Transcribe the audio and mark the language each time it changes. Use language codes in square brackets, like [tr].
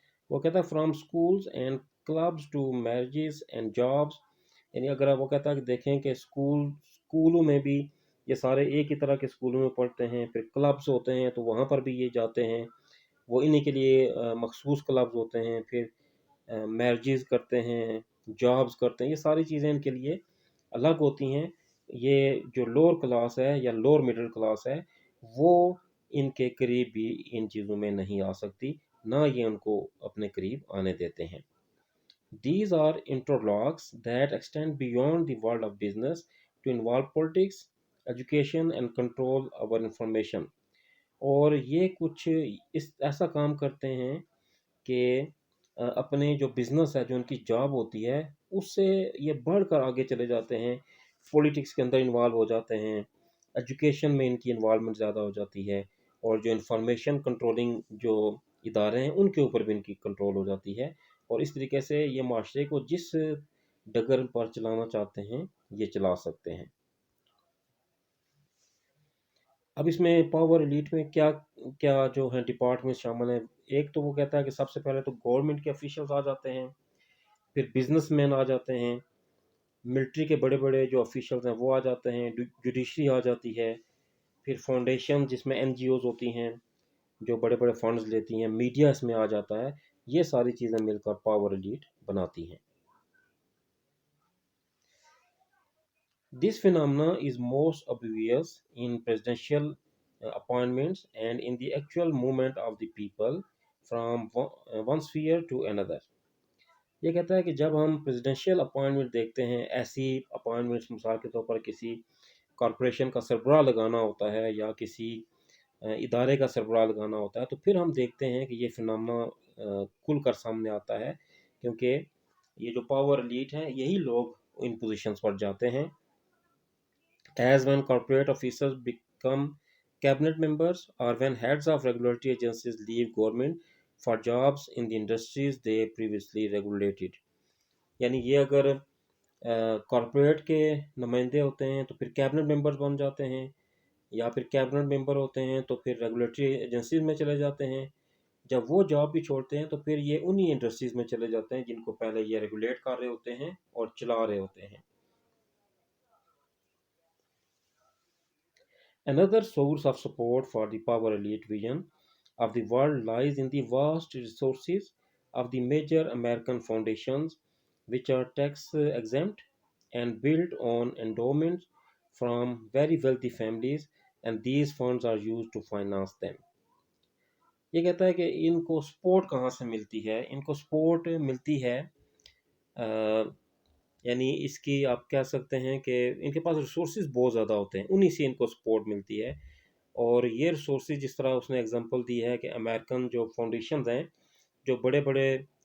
[ur] وہ کہتا ہے [en] from schools and clubs to marriages and jobs, [ur] یعنی اگر آپ وہ کہتا ہے کہ دیکھیں کہ اسکولوں میں بھی یہ سارے ایک ہی طرح کے اسکولوں میں پڑھتے ہیں، پھر کلبز ہوتے ہیں تو وہاں پر بھی یہ جاتے ہیں، وہ انہی کے لیے مخصوص کلبز ہوتے ہیں، پھر میرجز کرتے ہیں، جابز کرتے ہیں، یہ ساری چیزیں ان کے لیے الگ ہوتی ہیں. یہ جو لوور کلاس ہے یا لوور مڈل کلاس ہے وہ ان کے قریب بھی ان چیزوں میں نہیں آ سکتی، نہ یہ ان کو اپنے قریب آنے دیتے ہیں. [en] These are interlocks that extend beyond the world of business to involve politics, education and control our information. [ur] اور یہ کچھ ایسا کام کرتے ہیں کہ اپنے جو بزنس ہے، جو ان کی جاب ہوتی ہے، اس سے یہ بڑھ کر آگے چلے جاتے ہیں، پولیٹکس کے اندر انوالو ہو جاتے ہیں، ایجوکیشن میں ان کی انوالومنٹ زیادہ ہو جاتی ہے، اور جو انفارمیشن کنٹرولنگ جو ادارے ہیں ان کے اوپر بھی ان کی کنٹرول ہو جاتی ہے، اور اس طریقے سے یہ معاشرے کو جس ڈگر پر چلانا چاہتے ہیں یہ چلا سکتے ہیں. اب اس میں پاور ایلیٹ میں کیا کیا جو ہیں ڈپارٹمنٹ شامل ہیں. ایک تو وہ کہتا ہے کہ سب سے پہلے تو گورنمنٹ کے افیشلز آ جاتے ہیں، پھر بزنس مین آ جاتے ہیں، ملٹری کے بڑے بڑے جو افیشلز ہیں وہ آ جاتے ہیں، جوڈیشری آ جاتی ہے، پھر فاؤنڈیشن جس میں این جی اوز ہوتی ہیں جو بڑے بڑے فنڈز لیتی ہیں، میڈیا اس میں آ جاتا ہے. یہ ساری چیزیں مل کر پاور ایلیٹ بناتی ہیں. [en] This phenomena is most obvious in presidential appointments and in the actual movement of the people from one sphere to another. [ur] یہ کہتا ہے کہ جب ہم پریزیڈنشیل اپوائنٹمنٹ دیکھتے ہیں، ایسی اپوائنٹمنٹس مثال کے طور پر کسی کارپوریشن کا سربراہ لگانا ہوتا ہے یا کسی ادارے کا سربراہ لگانا ہوتا ہے، تو پھر ہم دیکھتے ہیں کہ یہ فنامنا کھل کر سامنے آتا ہے، کیونکہ یہ جو پاور ایلیٹ ہیں یہی لوگ ان پوزیشنز پر جاتے ہیں. [en] As when corporate officers become cabinet members or when heads of regulatory agencies leave government for jobs in the industries they previously regulated. [ur] یعنی یہ اگر کارپوریٹ کے نمائندے ہوتے ہیں تو پھر کیبنٹ ممبرز بن جاتے ہیں، یا پھر کیبنٹ ممبر ہوتے ہیں تو پھر ریگولیٹری ایجنسیز میں چلے جاتے ہیں. جب وہ جاب بھی چھوڑتے ہیں تو پھر یہ انہی انڈسٹریز میں چلے جاتے ہیں جن کو پہلے یہ ریگولیٹ کر رہے ہوتے ہیں اور چلا رہے ہوتے ہیں. [en] Another source of support for the power elite vision of the world lies in the vast resources of the major American foundations, which are tax exempt and built on endowments from very wealthy families, and these funds are used to finance them. [ur] یہ کہتا ہے کہ ان کو support کہاں سے ملتی ہے. ان کو سپورٹ ملتی ہے یعنی اس کی آپ کہہ سکتے ہیں کہ ان کے پاس ریسورسز بہت زیادہ ہوتے ہیں، انہی سے ان کو سپورٹ ملتی ہے۔ اور یہ ریسورسز جس طرح اس نے اگزامپل دی ہے کہ امریکن جو فاؤنڈیشنز ہیں، جو بڑے بڑے